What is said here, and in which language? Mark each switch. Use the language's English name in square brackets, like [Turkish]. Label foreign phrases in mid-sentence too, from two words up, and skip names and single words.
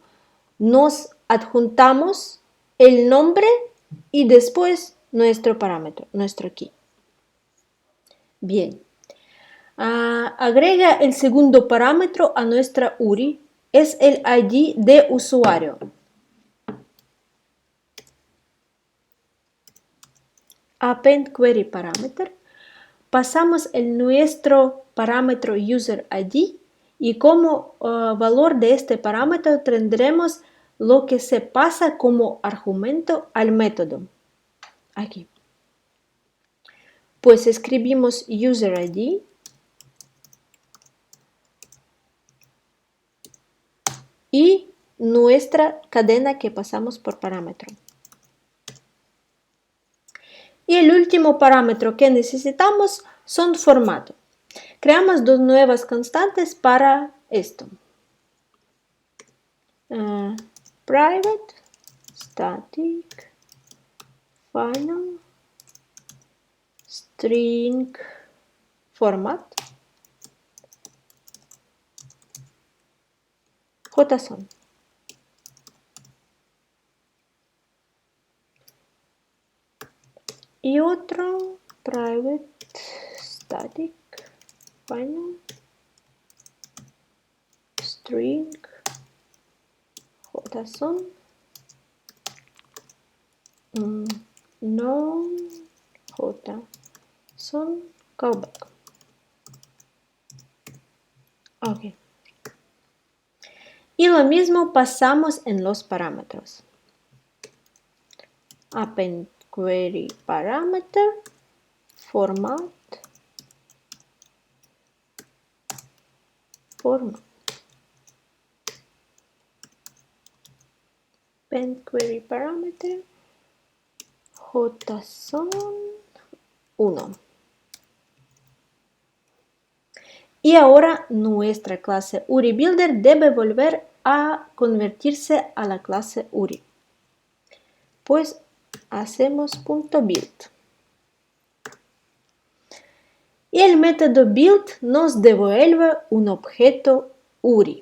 [Spanish] Nos adjuntamos el nombre y después nuestro parámetro, nuestro key. Bien. Agrega el segundo parámetro a nuestra URI. Es el ID de usuario. [English] Append query parameter. [Spanish] Pasamos nuestro parámetro [English] user ID [Spanish] y como valor de este parámetro tendremos lo que se pasa como argumento al método. Aquí. Pues escribimos [English] user ID [Spanish] y nuestra cadena que pasamos por parámetro. Y el último parámetro que necesitamos son formato. Creamos dos nuevas constantes para esto. [English] Private static final string format JSON. [Spanish] Y otro [English] private static final string JSON no JSON callback. [Spanish] Ok. Y lo mismo pasamos en los parámetros. [English] Append query parameter format append query parameter JSON 1. [Spanish] Y ahora nuestra clase URI Builder debe volver a convertirse a la clase URI. Pues hacemos .build. Y el método build nos devuelve un objeto URI.